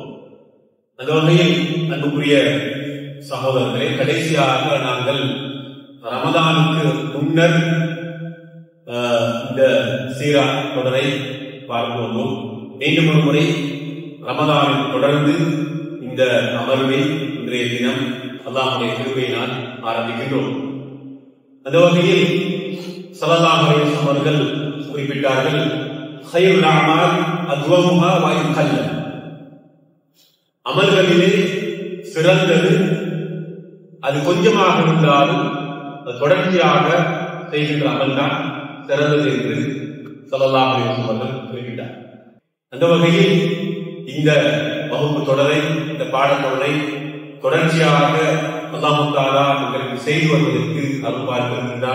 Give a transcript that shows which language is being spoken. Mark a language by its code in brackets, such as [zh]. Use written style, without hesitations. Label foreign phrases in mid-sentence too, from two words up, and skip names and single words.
[ta] அந்த வகையில் அன்புக்குரிய சகோதரர்களே, கடைசியாக நாங்கள் ரமதானுக்கு முன்னர் இந்த சீரா தொடரை பார்த்து வந்தோம். மீண்டும் ஒரு முறை ரமதானில் தொடர்ந்து இந்த அமர்வை இன்றைய தினம் அல்லாஹ்வுடைய கிருபையினால் ஆரம்பிக்கின்றோம். அந்த வகையில் [ar] صلى الله عليه وسلم [ta] அவர்கள் குறிப்பிட்டார்கள், [ar] خيرُ الأعمال أدومها وإن قل. [ta] அமல்களிலே சிறந்தது அது கொஞ்சமாக இருந்தாலும் அது தொடர்ச்சியாக செய்கின்ற அமல்தான் சிறந்தது என்று [ar] صلى الله عليه وسلم [ta] அவர்கள் குறிப்பிட்டார். அந்த வகையில் இந்த வகுப்பு தொடரை, இந்த பாடத்தொடரை தொடர்ச்சியாக [ar] الله تعالى [ta] உங்களுக்கு செய்து வருவதற்கு அருள் பார்க்கின்றார்.